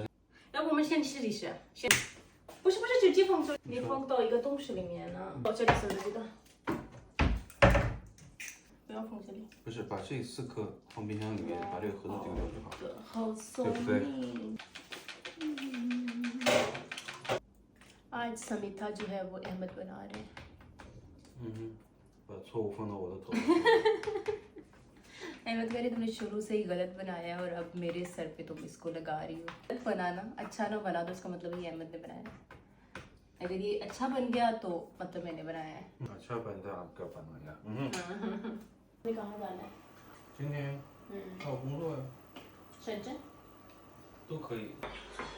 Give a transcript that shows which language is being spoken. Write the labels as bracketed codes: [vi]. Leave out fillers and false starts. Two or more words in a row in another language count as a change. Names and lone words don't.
[zh] 要不我们先试一试，先。不是，直接放这里，你放到一个东西里面呢。哦，这里是这个。不要放这里。不是把这4颗放冰箱里面，把这个盒子丢掉就好。好聪明。 [hi] आज समीथा जो है वो अहमद बना रहे हैं। [zh] 把错误放到我的头。 [hi] अहमद कह रहे तुमने शुरू से ही गलत बनाया है और अब मेरे सर पे तुम इसको लगा रही हो। गलत बनाना अच्छा ना बना तो उसका मतलब ये अहमद ने बनाया है। अगर ये अच्छा बन गया तो मतलब मैंने बनाया है। अच्छा बनता आपका बनाया。你कहाँ जाना है? [zh] 今天还有工作呀。深圳。都可以。